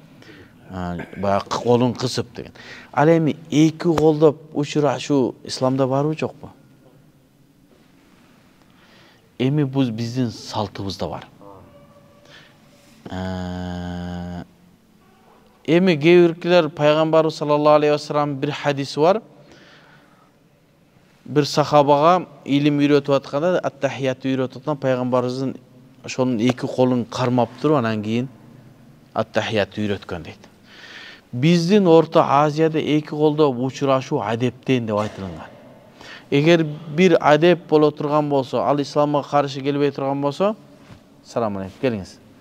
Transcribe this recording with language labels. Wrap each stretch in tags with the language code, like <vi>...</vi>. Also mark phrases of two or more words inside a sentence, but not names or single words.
<ky>Баягы колун кысып деген. Ал эми эки колдоп учурашуу исламда барбы, жокпу? Эми бул биздин салтыбызда бар. Эми кээ-биркилер пайгамбарыбыз</ky> <ar>صلى الله عليه وسلم</ar> <ky>бир хадиси бар. Bir sahabaga ilim үйрөтүп атканда, ат-тахиятты үйрөтүп атканда пайгамбарыбыздын ошонун эки колун кармап туруп, анан кийин ат-тахиятты үйрөткөн дейт. Биздин Орто Азияда эки колдоп учурашуу адептен деп айтылган. Эгер бир адеп боло турган болсо, ал исламга каршы келбей турган болсо,</ky> <ar>سلام عليكم,</ar> <ky>келиңиз.</ky>